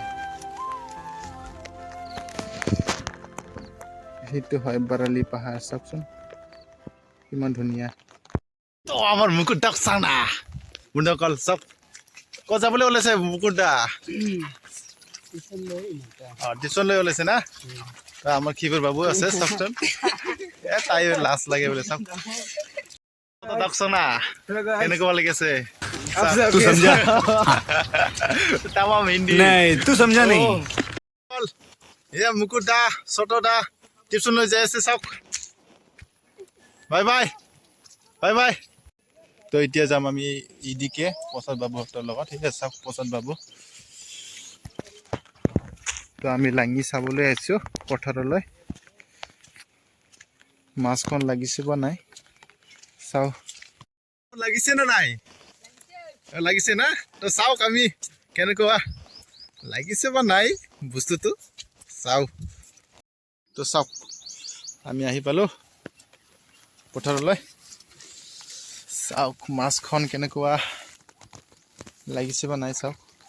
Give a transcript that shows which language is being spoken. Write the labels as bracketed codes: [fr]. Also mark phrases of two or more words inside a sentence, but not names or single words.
[as] হয় বাৰালি পাহাৰ চাওকচোন কিমান ধুনীয়া তো আমাৰ মুকুট দাক চাও না বন্ধুসকল চাওক ক'ত যাবলৈ ওলাইছে মুকুট দা টিউচনলৈ ওলাইছে না আমাৰ খিবৰ বাবু আছে চাওকচোন তাই লাজ লাগে বোলে চাওক দাকচনা কেনেকুৱা লাগি আছে [hi] तू समझा [as] তামাম হিন্দী [hi] नहीं तू समझा नहीं [as] এ মুকুট দা ছোট দা টিউচনলৈ যাই আছে চাওক বাই বাই বাই বাই তো এতিয়া যাম আমি ইদিকে প্ৰসাদ বাবুহঁতৰ লগত ঠিক আছে চাওক প্ৰসাদ বাবু তো আমি লাঙি চাবলৈ আহিছোঁ পথাৰলৈ মাছখন লাগিছে বা নাই চাও লাগিছে না নাই লাগিছে না তো চাওক আমি কেনেকুৱা লাগিছে বা নাই বস্তুটো চাও তো চাওক আমি আহি পালোঁ পথাৰলৈ চাওক মাছখন কেনেকুৱা লাগিছে বা নাই চাওক